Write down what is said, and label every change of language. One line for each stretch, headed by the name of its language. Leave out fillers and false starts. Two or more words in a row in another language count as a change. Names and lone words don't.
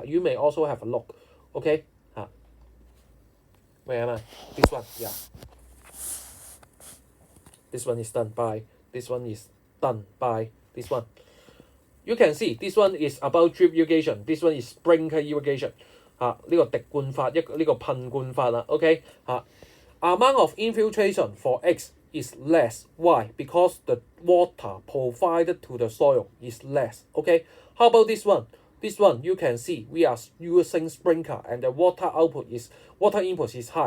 English: You may also have a look. Okay, where am I? This one, yeah. This one is done by. This one is done by. This one. You can see this one is about drip irrigation. This one is sprinkler irrigation.
Cantonese: 呢個滴灌法，呢個噴灌法啦。
English: OK amount of infiltration for X is less. Why? Because the water provided to the soil is less. Okay. How about this one? This one you can see we are using sprinkler and the water input is high.